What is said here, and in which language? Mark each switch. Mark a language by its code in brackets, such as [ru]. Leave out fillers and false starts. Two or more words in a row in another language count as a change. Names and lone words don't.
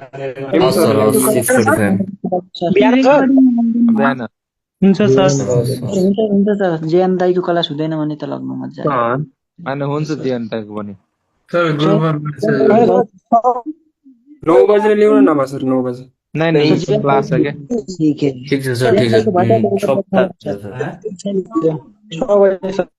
[ne] सर 6:45 बिहान हुन्छ सर जेएम दाइको क्लास हुँदैन भने त लग्नु मजा आयो अनि हुन्छ जीवन तक पनि सर ग्रुपमा 9 बजे ल्याउनु न सर 9 बजे [hi] नहीं क्लास है क्या ठीक है ठीक है सर ठीक है 6 बजे सर